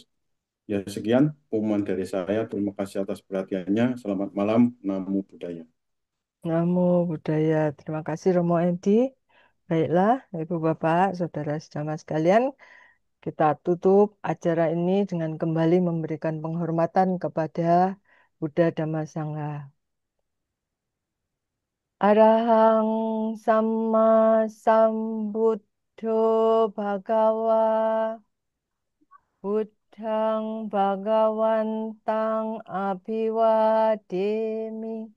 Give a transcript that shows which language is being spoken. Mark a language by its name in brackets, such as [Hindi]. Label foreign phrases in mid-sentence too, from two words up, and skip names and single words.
[Indonesian] Ya, sekian pengumuman dari saya. Terima kasih atas perhatiannya. Selamat malam. [Pali] Namo Buddhaya. Namo Buddhaya. [Indonesian] Terima kasih Romo Edi. Baiklah, Ibu Bapak, Saudara sejamaah sekalian, kita tutup acara ini dengan kembali memberikan penghormatan kepada Buddha Dhamma Sangha. [Pali] Arahang Samma Sambuddho Bhagawa Buddhang Bhagawantang Abhiwademi